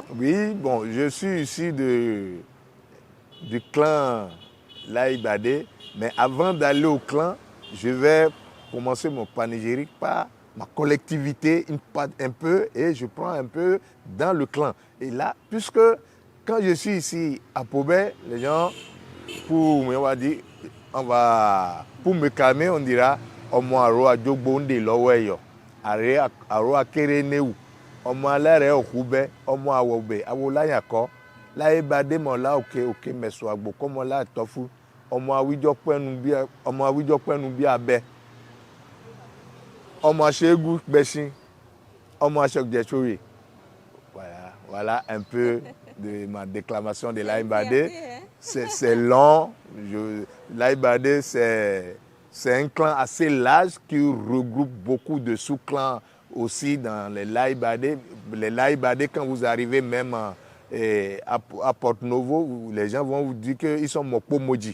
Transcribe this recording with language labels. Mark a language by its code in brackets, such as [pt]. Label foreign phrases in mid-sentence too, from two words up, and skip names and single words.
[fr] Oui, bon, je suis ici du clan l'Aïbadé, mais avant d'aller au clan, je vais commencer mon panégyrique par ma collectivité un peu et je prends un peu dans le clan. Et là, puisque quand je suis ici à Poubé, les gens, pour me calmer, on dira « [yo] Omoaro adjogbo nde lowo eyo ». aro akereneu ọmọ alẹ́rẹ̀ òkúbẹ́ ọmọ àwọ̀bẹ̀ awolányàkọ́ láyé bàdé mọ̀lá òkè mẹ̀sọ̀ àgbò kọ́mọlá àtọ́fú ọmọ àwíjọ́ pẹ́nu bí abẹ ọmọ aṣẹ́gun gbẹ̀ṣin ọmọ aṣọ́jẹ̀ṣọ́rẹ̀. [fr] Voilà un peu de ma déclamation de Laye Baldé. C'est long. Laye Baldé, c'est un clan assez large qui regroupe beaucoup de sous-clans aussi dans les Laye Baldé. Les Laye Baldé, quand vous arrivez même à Porto-Novo, les gens vont vous dire qu'ils sont Mokpo-Moji.